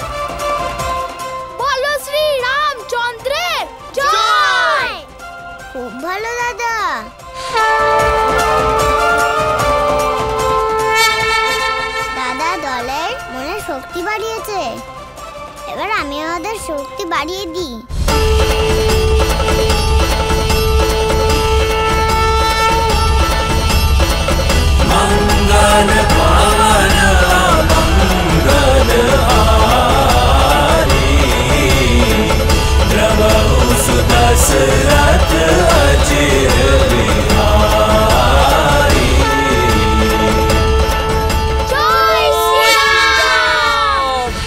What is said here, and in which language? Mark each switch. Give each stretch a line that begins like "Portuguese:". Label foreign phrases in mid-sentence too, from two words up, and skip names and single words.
Bangla: বলো শ্রীরামচন্দ্রের জয়। খুব ভালো দাদা। দাদা দলের মনে শক্তি বাড়িয়েছে, এবার আমি ওদের শক্তি বাড়িয়ে দিই।
Hindi: मंगल पावन मंगल हारी प्रभु सुदशरथ अचिर बिहारी।
Bangla: জয় শ্রীরাম।